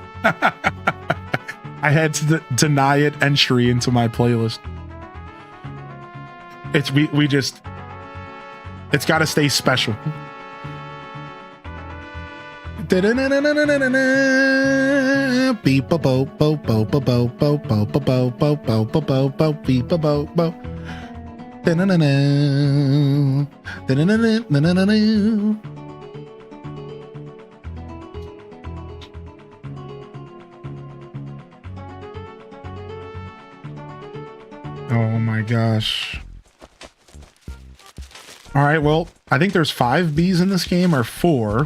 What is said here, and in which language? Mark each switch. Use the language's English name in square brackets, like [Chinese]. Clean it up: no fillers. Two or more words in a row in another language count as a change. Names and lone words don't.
[English] I had to deny it entry into my playlist. It's got to stay special. Beep a bo bo bo bo bo bo bo bo bo bo bo bo bo bo beep a bo bo. Da-na-na-na. Da-na-na-na-na-na-na. Oh my gosh. All right, well, I think there's 5 bees in this game, or 4.